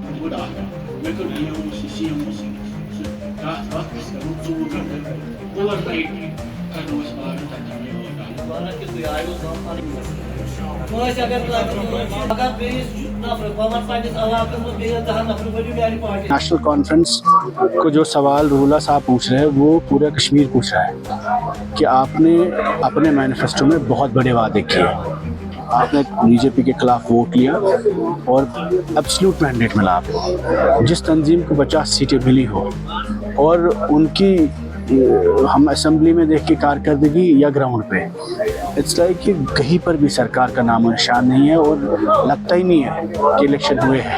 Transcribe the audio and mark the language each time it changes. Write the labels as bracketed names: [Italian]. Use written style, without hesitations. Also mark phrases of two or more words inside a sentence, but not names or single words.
[Kashmiri] مےٚ کٔر سی ایم او تَتھ أسۍ کَرو 4 گھنٹہٕ اوٚوَر نایٹ کَرو أسۍ باغ تَتہِ وَنان کہِ تُہۍ آیوٕ زانٛہہ کٲنٛسہِ اگر اگر بیٚیِس نفرٕ بہٕ وَنہٕ پنٛنِس علاقَس منٛز بیٚیِس 10 نفرٕ ؤنِو میٛانہِ پارٹی. [Urdu] نیشنل کانفرنس کو جو سوال رولا صاحب پوچھ رہے ہیں وہ پورا کشمیر پوچھ رہا ہے کہ آپ نے اپنے مینیفیسٹو میں بہت بڑے وعدے کیے, آپ نے بی جے پی کے خلاف ووٹ لیا اور [English] absolute mandate [Urdu] ملا آپ کو. جس تنظیم کو 50 سیٹیں ملی ہو اور ان کی ہم اسمبلی میں دیکھ کے کارکردگی یا گراؤنڈ پہ [English] it's like [Urdu] کہ کہیں پر بھی سرکار کا نام و نشان نہیں ہے اور لگتا ہی نہیں ہے کہ الیکشن ہوئے ہیں.